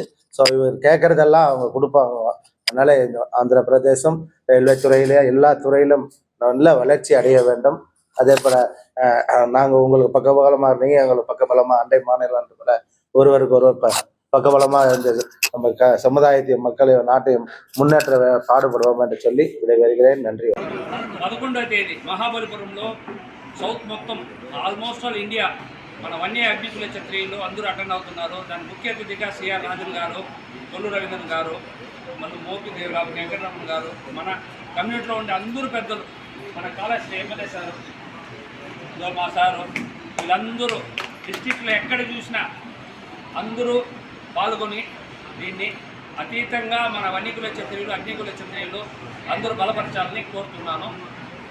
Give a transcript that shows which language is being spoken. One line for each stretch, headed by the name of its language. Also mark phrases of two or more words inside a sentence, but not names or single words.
Tamil: ஸோ இவர் கேட்கறதெல்லாம் அவங்க கொடுப்பாங்க. அதனால இந்த ஆந்திர பிரதேசம் ரயில்வே துறையிலே எல்லா துறையிலும் நல்ல வளர்ச்சி அடைய வேண்டும். அதே போல நாங்கள் உங்களுக்கு பக்கபலமாக இருந்தீங்க, எங்களுக்கு பக்கபலமாக அண்டை மாநிலம் கூட ஒருவருக்கு ஒருவர் பக்கபலமாக இருந்தது. நம்ம சமுதாயத்தையும் மக்களையும் நாட்டையும் முன்னேற்ற பாடுபடுவோம் என்று சொல்லி விடைபெறுகிறேன். நன்றி.
Telugu: 11వ తేదీ మహాబలిపురంలో సౌత్ మొత్తం
English: almost all India
Telugu: మన వన్య అగ్నికుల క్షత్రియులు అందరూ అటెండ్ అవుతున్నారు. దాని ముఖ్య అతిథిగా సిఆర్ రాజన్ గారు, కొల్లు రవీంద్రన్ గారు, మన మోపిదేవ్ గారు, వెంకటరమణ గారు, మన కమ్యూనిటీలో ఉండే అందరూ పెద్దలు, మన కాలేజ్ ఎమ్మెల్యే సారు, మా సారు, వీళ్ళందరూ డిస్టిక్లో ఎక్కడ చూసినా అందరూ పాల్గొని దీన్ని అతీతంగా మన వన్యకుల క్షత్రియులు, అగ్నికుల క్షత్రియులు అందరూ బలపరచాలని కోరుతున్నాను.